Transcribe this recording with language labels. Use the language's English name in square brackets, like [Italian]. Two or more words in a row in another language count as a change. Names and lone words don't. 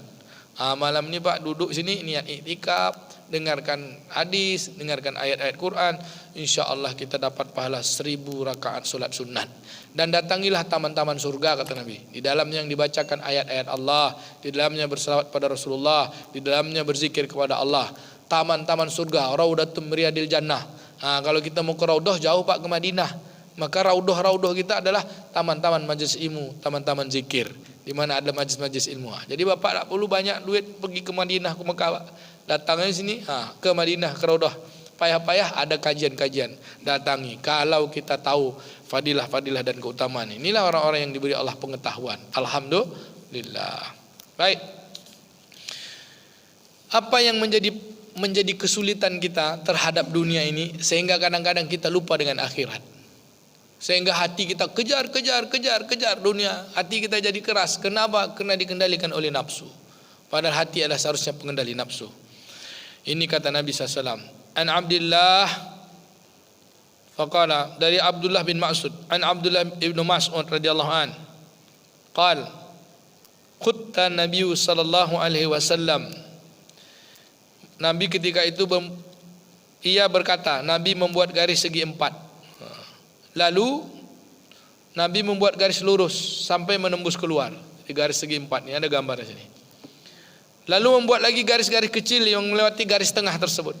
[Indonesian] Malam ini Pak duduk sini niat iktikaf, dengarkan hadis, dengarkan ayat-ayat Quran, [Arabic] إن شاء الله [Indonesian] kita dapat pahala 1000 rakaat salat sunat. Dan datangilah taman-taman surga kata Nabi. Di dalamnya yang dibacakan ayat-ayat Allah, di dalamnya berselawat pada Rasulullah, di dalamnya berzikir kepada Allah. Taman-taman surga, [Arabic] روضة رياض الجنة. [Indonesian] Kalau kita mau ke raudah jauh Pak, ke Madinah. Maka raudah-raudah kita adalah taman-taman majlis ilmu, taman-taman zikir, di mana ada majlis-majlis ilmu. Jadi Bapak tak perlu banyak duit pergi ke Madinah, ke Mekah, Pak. Datangnya sini, ke Madinah, ke raudah. Payah-payah ada kajian-kajian, datangi. Kalau kita tahu fadilah-fadilah dan keutamaan, inilah orang-orang yang diberi Allah pengetahuan. Alhamdulillah. Baik. Apa yang menjadi kesulitan kita terhadap dunia ini sehingga kadang-kadang kita lupa dengan akhirat? Sehingga hati kita kejar dunia. Hati kita jadi keras. Kenapa? Karena dikendalikan oleh nafsu. Padahal hati adalah seharusnya pengendali nafsu. Ini kata Nabi SAW. [Arabic] عن عبد الله فقال, dari Abdullah bin Mas'ud, عن عبد الله بن مسعود رضي الله عنه، قال خط النبي صلى الله عليه وسلم. [Indonesian] Nabi ketika itu ia berkata, Nabi membuat garis segi 4. Lalu Nabi membuat garis lurus sampai menembus keluar di garis segi 4. Ini ada gambar di sini. Lalu membuat lagi garis-garis kecil yang melewati garis tengah tersebut.